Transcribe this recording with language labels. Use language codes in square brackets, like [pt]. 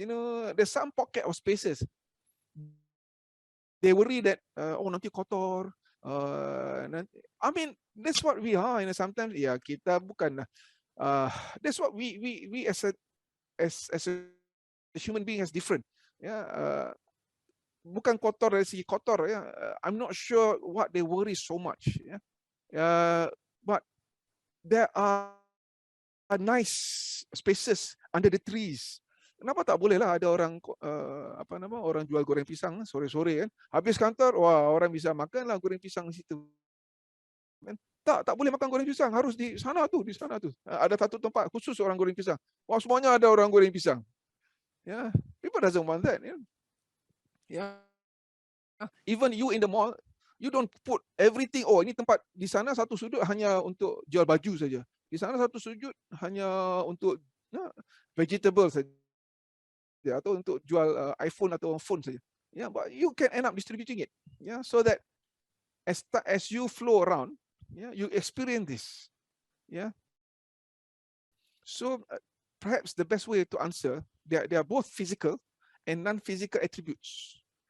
[en] There's some pocket of spaces. They worry that nanti kotor. I mean, that's what we are. Sometimes kita bukan. That's what we as a human being is different. [ms] Bukan kotor dari segi kotor. [en] I'm not sure what they worry so much. But there are nice spaces under the trees. [ms] Kenapa tak boleh lah ada orang orang jual goreng pisang sore-sore kan? Habis kantor, wah orang bisa makan lah goreng pisang di situ. Tak boleh makan goreng pisang, harus di sana tu. Ada satu tempat khusus orang goreng pisang. Wah, semuanya ada orang goreng pisang. [en] People doesn't want that. Even you in the mall, you don't put everything. [ms] Oh, ini tempat di sana satu sudut hanya untuk jual baju saja. Di sana satu sudut hanya untuk vegetable saja, atau untuk jual iPhone atau phone saja. [en] But you can end up distributing it. So that as you flow around, you experience this. So perhaps the best way to answer, they are both physical and non-physical attributes.